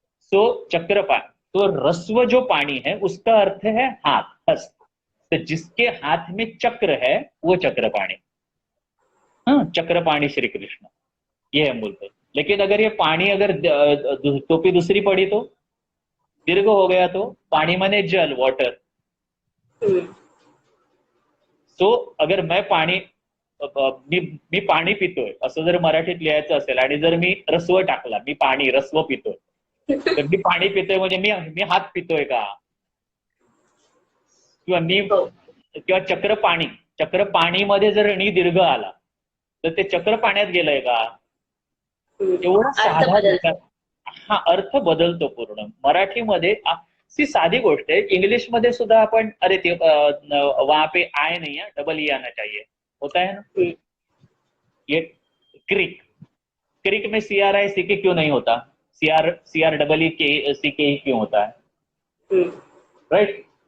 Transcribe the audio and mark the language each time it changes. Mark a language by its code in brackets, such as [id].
[hi] सो चक्रपाणी, तो रस्व जो पानी है उसका अर्थ है हाथ, हस्त। तो जिसके हाथ में चक्र है वो चक्रपाणी। हाँ, चक्रपाणी श्री कृष्ण, ये हम बोलते हैं। लेकिन अगर ये पानी, अगर टोपी दूसरी पड़ी तो दीर्घ हो गया, तो पाणी माने जल, वॉटर। सो अगर मैं पाणी, [mr] मी पाणी पितोय असं जर मराठीत लिहायचं असेल आणि जर मी रस्व टाकला, मी पाणी रस्व पितोय, तर मी पाणी पितोय म्हणजे मी मी हात पितोय का? किंवा चक्रपाणी, चक्रपाणीमध्ये जर णी दीर्घ आला तर ते चक्र पाण्यात गेलंय का? एवढा साधा विचार, हा अर्थ बदलतो पूर्ण मराठीमध्ये। [hi] सी [mr] साधी गोष्ट [hi] है, [mr] इंग्लिश मध्ये सुद्धा अपन, अरे ते [hi] वहां पे आय नहीं है, डबल ई आना चाहिए, होता है ना। ये क्रिक, क्रिक में सी आर आई सी के क्यों नहीं होता? सी आर डबल ई के सी के ही क्यों होता है? राइट।